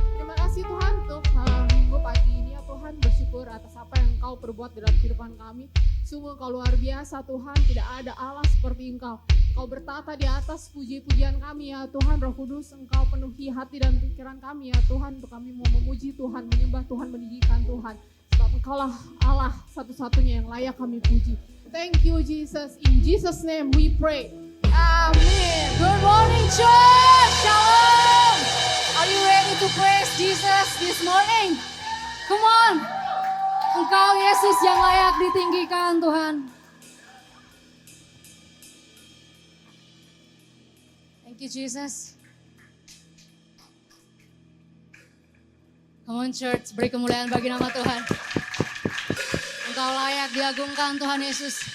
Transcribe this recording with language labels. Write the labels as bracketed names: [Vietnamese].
[Indonesian] Terima kasih Tuhan untuk minggu pagi ini ya Tuhan, bersyukur atas apa yang Engkau perbuat dalam kehidupan kami. Sungguh Engkau luar biasa Tuhan, tidak ada Allah seperti Engkau. Engkau bertata di atas puji-pujian kami ya Tuhan. Roh Kudus, Engkau penuhi hati dan pikiran kami ya Tuhan, untuk kami mau memuji Tuhan, menyembah Tuhan, meninggikan Tuhan. Sebab Engkaulah Allah satu-satunya yang layak kami puji. [English] Thank you Jesus, in Jesus name we pray. [Indonesian] Amin. [English] Good morning church, shalom. Are you ready to praise Jesus this morning? Come on. [Indonesian] Engkau Yesus yang layak ditinggikan Tuhan. [English] Thank you Jesus. Come on church, [Indonesian] beri kemuliaan bagi nama Tuhan. Engkau layak diagungkan Tuhan Yesus.